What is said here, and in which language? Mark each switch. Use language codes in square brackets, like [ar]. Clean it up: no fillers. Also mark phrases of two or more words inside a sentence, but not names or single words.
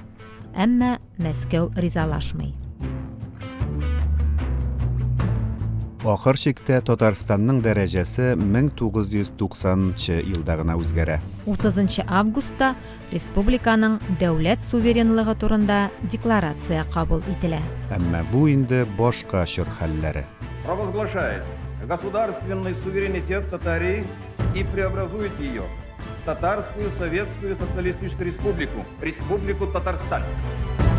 [tt] Әмма Мәскәү ризалашмый. Ахыр чиктә Татарстанның дәрәҗәсе 1990 елда гына үзгәрә. 30 августта республиканың дәүләт суверенлыгы турында декларация кабул ителә. Әмма бу инде башка чор хәлләре. [ru] Провозглашает государственный суверенитет Татарии и преобразует ее в Татарскую Советскую Социалистическую Республику, Республику Татарстан.